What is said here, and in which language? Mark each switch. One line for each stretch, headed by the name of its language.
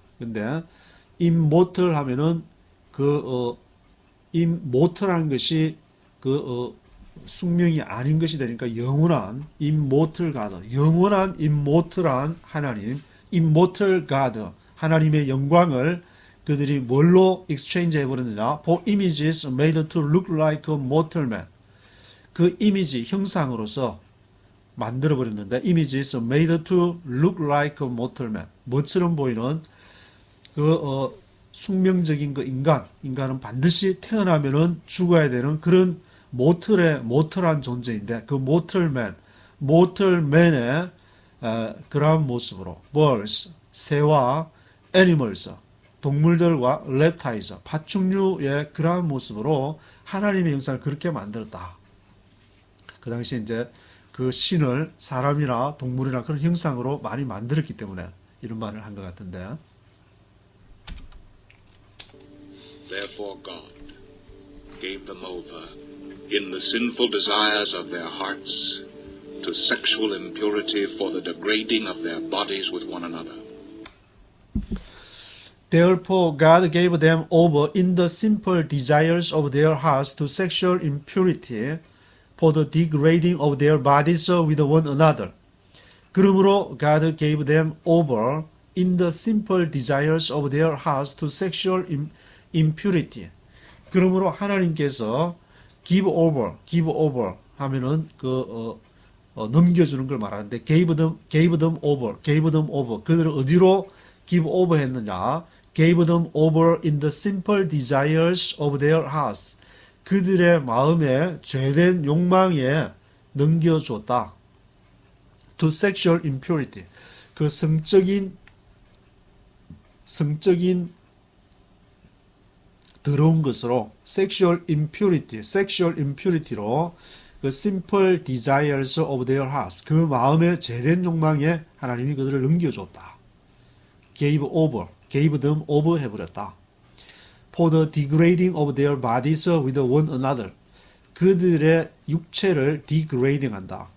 Korean: 근데 immortal 하면은 immortal하는 것이 숙명이 아닌 것이 되니까 영원한 immortal God, 영원한 immortal한 하나님, immortal God, 하나님의 영광을 그들이 뭘로 exchange 해버렸느냐?
English: For images made to look like a mortal man. 그 이미지 형상으로서 만들어버렸는데 images made to look like a mortal man.
Korean: 뭐처럼 보이는 숙명적인 인간은 반드시 태어나면은 죽어야 되는 그런 모틀한 존재인데 그 모틀맨의 그러한 모습으로 birds, 새와 animals, 동물들과 reptiles, 파충류의 그러한 모습으로 하나님의 형상을 그렇게 만들었다. 그 당시 이제 그 신을 사람이나 동물이나 그런 형상으로 많이 만들었기 때문에 이런 말을 한 것 같은데.
English: Therefore God gave them over in the sinful desires of their hearts to sexual impurity for the degrading of their bodies with one another. Therefore God gave them over in the simple desires of their hearts to sexual impurity for the degrading of their bodies with one another. 그러므로 God gave them over in the simple desires of their hearts to sexual impurity.
Korean: 그러므로 하나님께서 give over 하면은 넘겨주는 걸 말하는데 gave them over. 그들을 어디로 give over 했느냐?
English: gave them over in the simple desires of their hearts.
Korean: 그들의 마음에 죄된 욕망에 넘겨줬다.
English: to sexual impurity. 그 성적인 더러운 것으로 sexual impurity로 그 simple desires of their hearts.
Korean: 그 마음의 죄된 욕망에 하나님이 그들을 넘겨줬다.
English: gave them over 해버렸다. for the degrading of their bodies with one another.
Korean: 그들의 육체를 degrading 한다.